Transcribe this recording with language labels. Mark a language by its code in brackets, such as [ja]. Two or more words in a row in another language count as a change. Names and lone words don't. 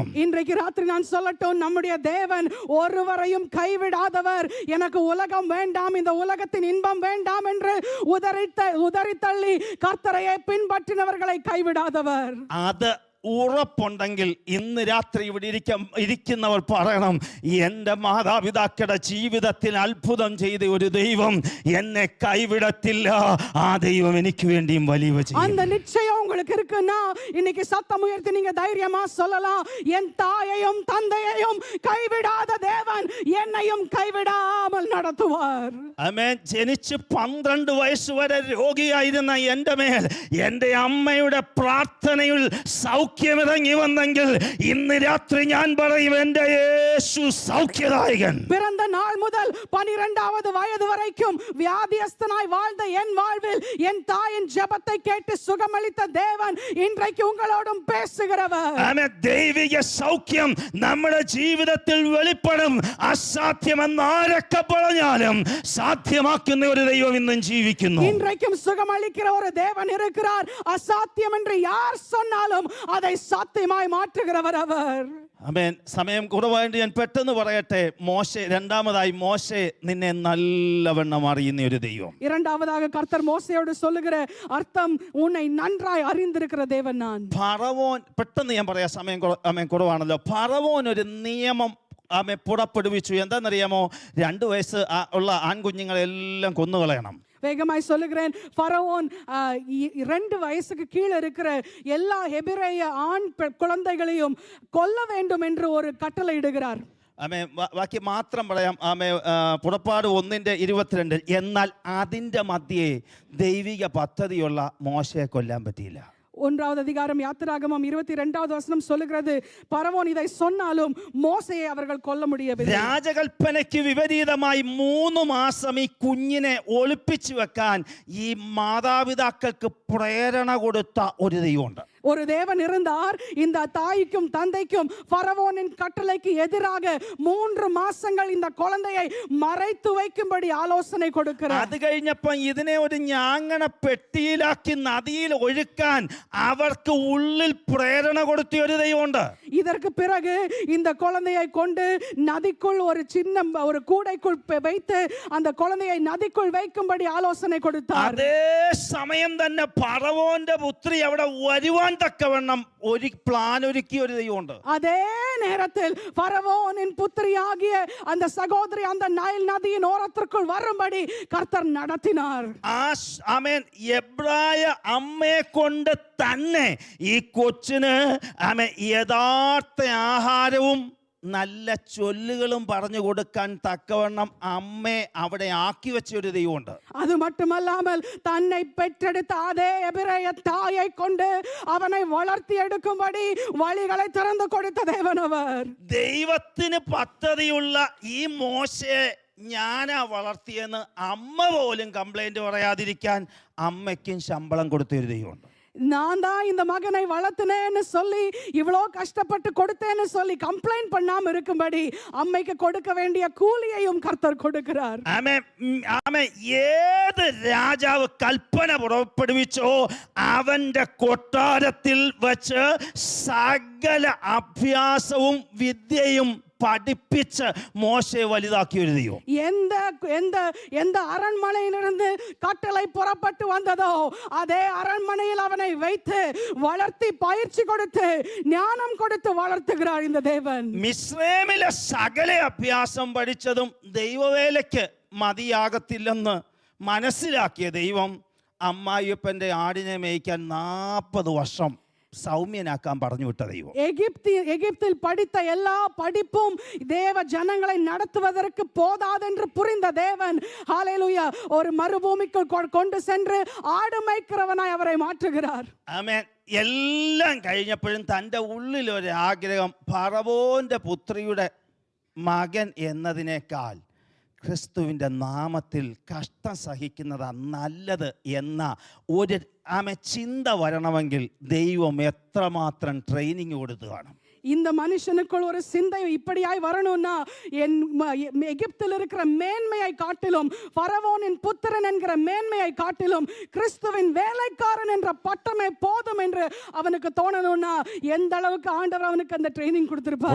[ta] இன்றைக்கு ராத்திரி நான் சொல்லட்டும், நம்முடைய தேவன் ஒருவரையும் கைவிடாதவர். எனக்கு உலகம் வேண்டாம், இந்த உலகத்தின் இன்பம் வேண்டாம் என்று உதறி தள்ளி கர்த்தரையே பின்பற்றினவர்களை கைவிடாதவர். [ml] അത് ഉറപ്പുണ്ടെങ്കിൽ ഇന്ന് രാത്രി ഇവിടെ ഇരിക്കുന്നവർ പറയണം, എൻ്റെ മാതാപിതാക്കളുടെ ജീവിതത്തിൽ അത്ഭുതം ചെയ്ത ഒരു ദൈവം എന്നെ കൈവിടത്തില്ല, ആ ദൈവം എനിക്ക് വേണ്ടിയും വലിയ ചെയ്യും. [ta] அந்த நிச்சயம் உங்களுக்கு இருக்குன்னா இன்னைக்கு சத்தம் உயர்த்தி நீங்க தைரியமா சொல்லலாம், என் தாயையும் தந்தையையும் கைவிடாத தேவன் என்னையும் கைவிடாமல் நடத்துவார். [ml] ആമേൻ. ജനിച്ച് 12 വയസ്സ് വരെ രോഗിയായിരുന്ന എൻ്റെ മേൽ എൻ്റെ അമ്മയുടെ പ്രാർത്ഥനയിൽ സൗഖ്യമിറങ്ങി വന്നെങ്കിൽ ഇന്ന് രാത്രി ഞാൻ പറയും, എൻ്റെ യേശു സൗഖ്യദായകൻ. [ta] பிறந்த நாள் முதல் 12வது வயது வரைக்கும் வியாதியஸ்தனாய் வாழ்ந்த என் வாழ்வில் என் தாயின் ஜெபத்தை கேட்டு சுகமளித்த தேவன் இன்றைக்கு உங்களோடும் பேசுகிறவர். [ml] ആമേൻ. ദൈവിക സൗഖ്യം നമ്മുടെ ജീവിതത്തിൽ വെളിപ്പെടും. അസാധ്യമെന്ന് ആരൊക്കെ പറഞ്ഞാലും സാധ്യമാക്കുന്ന ഒരു ദൈവം ഇന്നും ജീവിക്കുന്നു. [ta] இன்றைக்கும் சுகமளிக்கிற ஒரு தேவன் இருக்கிறார். அசாத்தியம் என்று யார் சொன்னாலும் அதை சாத்தியமாய் மாற்றுகிறவர் அவர். [ml] ആമേൻ. സമയം കുറവായിട്ട് ഞാൻ പെട്ടെന്ന് പറയട്ടെ. രണ്ടാമതായി മോശെ നിന്നെ നല്ലവണ്ണം അറിയുന്ന ഒരു ദൈവം. [ta] இரண்டாவதாக கர்த்தர் மோசேயோடு சொல்லுகிற அர்த்தம், உன்னை நன்றாய் அறிந்திருக்கிற தேவன் நான். [ml] ഫറവോൻ, പെട്ടെന്ന് ഞാൻ പറയാം, സമയം കുറവാണല്ലോ. ഫറവോൻ ഒരു നിയമം പുറപ്പെടുവിച്ചു. എന്താണെന്നറിയാമോ? 2 വയസ്സ് ഉള്ള ആൺകുഞ്ഞുങ്ങളെല്ലാം കൊന്നുകളയണം. [ta] வேகமாய் சொல்லுகிறேன், ஃபரோன் 2 வயசுக்கு கீழே இருக்கிற எல்லா எபிரேய ஆண் குழந்தைகளையும் கொல்ல வேண்டும் என்று ஒரு கட்டளை இடுகிறார். [ml] ആമേ ബാക്കി മാത്രം പറയാം. ആമേ പുറപ്പാട് 1:22. എന്നാൽ അതിൻ്റെ മധ്യേ ദൈവിക പദ്ധതിയുള്ള മോശയെ കൊല്ലാൻ പറ്റിയില്ല. [ta] 1வது அதிகாரம் யாத்திராகமம் 22வது வசனம் சொல்லுகிறது, பரவோன் இதை சொன்னாலும் மோசேயை அவர்கள் கொல்ல முடியவில்லை. [ml] രാജകൽപ്പനയ്ക്ക് വിപരീതമായി 3 മാസം ഈ കുഞ്ഞിനെ ഒളിപ്പിച്ചു വെക്കാൻ ഈ മാതാപിതാക്കൾക്ക് പ്രേരണ കൊടുത്ത ഒരു ദൈവമുണ്ട്. [ta] ஒரு தேவன் இருந்தார். இந்த தாய்க்கும் தந்தைக்கும் பரவோனின் கட்டளைக்கு எதிராக 3 மாசங்கள் இந்த குழந்தையை மறைத்து வைக்கும்படி ஆலோசனை கொடுக்கிறார். [ml] അത് കഴിഞ്ഞപ്പോൾ ഇതിനെ ഒരു ഞാങ്ങണ പെട്ടിയിലാക്കി നദിയിൽ ഒഴുക്കാൻ അവർക്ക് ഉള്ളിൽ പ്രേരണ കൊടുത്ത ഒരു ദൈവമുണ്ട്. [ta] இதற்கு பிறகு இந்த குழந்தையை கொண்டு நதிக்குள் ஒரு சின்ன ஒரு கூடைக்குள் வைத்து அந்த குழந்தையை நதிக்குள் வைக்கும்படி ஆலோசனை கொடுத்தார். [ml] അതേ സമയം തന്നെ ഫറവോന്റെ പുത്രി അവിടെ വരുവാൻ തക്കവണ്ണം ഒരു പ്ലാൻ ഒരുക്കിയ ഒരു ദൈവമുണ്ട്. [ta] அதே நேரத்தில் பரவோனின் புத்திரியாகிய அந்த சகோதரி அந்த நைல் நதியின் ஓரத்திற்குள் வரும்படி கர்த்தர் நடத்தினார். [ml] ആമേൻ എബ്രായ അമ്മയെ കൊണ്ട് തന്നെ ഈ കൊച്ചിന് ആമേൻ യഥാർത്ഥ ആഹാരവും നല്ല ചൊല്ലുകളും പറഞ്ഞു കൊടുക്കാൻ തക്കവണ്ണം അമ്മയെ അവിടെ ആക്കി വെച്ച ഒരു ദൈവമുണ്ട്. [ta] அது மட்டுமல்லாமல் தன்னை பெற்றெடுத்த அதே எபிரேய தாயை கொண்டு அவனை வளர்த்தி எடுக்கும்படி வழிகளை திறந்து கொடுத்த தேவன் அவர். [ml] ദൈവത്തിന് പദ്ധതിയുള്ള ഈ മോശയെ ഞാനാ വളർത്തിയെന്ന് അമ്മ പോലും കംപ്ലൈന്റ് പറയാതിരിക്കാൻ അമ്മയ്ക്കും ശമ്പളം കൊടുത്ത ഒരു ദൈവമുണ്ട്. [ta] நான் தான் இந்த மகனை வளர்த்தினேன்னு சொல்லி இவ்வளோ கஷ்டப்பட்டு கொடுத்தேன்னு சொல்லி கம்ப்ளைண்ட் பண்ணாம இருக்கும்படி அம்மைக்கு கொடுக்க வேண்டிய கூலியையும் கர்த்தர் கொடுக்கிறார். [ml] ഏത് രാജാവ് കൽപ്പന പുറപ്പെടുവിച്ചോ അവന്റെ കൊട്ടാരത്തിൽ വെച്ച് സകല അഭ്യാസവും വിദ്യയും പഠിപ്പിച്ച് മോശയെ വലുതാക്കിയ ഒരു ദൈവം. [ta] எந்த அரண்மனையிலிருந்து கட்டளை புறப்பட்டு வந்ததோ அதே அரண்மனையில் அவனை வைத்து வளர்த்தி பயிற்சி கொடுத்து ஞானம் கொடுத்து வளர்த்துகிறார் இந்த தேவன். [ml] മിസ്രൈമിലെ സകല അഭ്യാസം പഠിച്ചതും ദൈവവേലയ്ക്ക് മതിയാകത്തില്ലെന്ന് മനസ്സിലാക്കിയ ദൈവം അമ്മായിയപ്പന്റെ ആടിനെ മേയ്ക്കാൻ 40 വർഷം സൗമ്യനാക്കാൻ പറഞ്ഞു വിട്ട ദൈവം. [ta] எகிப்தில் படித்த எல்லா படிப்பும் தேவ ஜனங்களை நடத்துவதற்கு போதாதென்று புரிந்த தேவன் ஹalleluya ஒரு மறுபூமிக்குள் கொண்டு சென்று ஆடு மேய்க்கிறவனாய் அவரை மாற்றுகிறார். [ml] ആമേൻ. എല്ലാം കഴിഞ്ഞപ്പോഴും തൻ്റെ ഉള്ളിൽ ഒരു ആഗ്രഹം, ഫറവോന്റെ പുത്രിയുടെ മകൻ എന്നതിനേക്കാൾ ക്രിസ്തുവിൻ്റെ നാമത്തിൽ കഷ്ടം സഹിക്കുന്നതാണ് നല്ലത് എന്ന ഒരു ചിന്ത വരണമെങ്കിൽ ദൈവം എത്രമാത്രം ട്രെയിനിങ് കൊടുത്തു കാണും. [ta] இந்த மனுஷனுக்குள் ஒரு சிந்தை இப்படியாய் வரணும்னா எகிப்தில் இருக்கிற மேன்மையை காட்டிலும் பரவோனின் புத்திரன் என்கிற மேன்மையை காட்டிலும் கிறிஸ்துவின் வேலைக்காரன் என்ற பட்டமே போதும் என்று அவனுக்கு தோணணும்னா எந்த அளவுக்கு ஆண்டவர் அவனுக்கு அந்த ட்ரைனிங் கொடுத்திருப்பார்.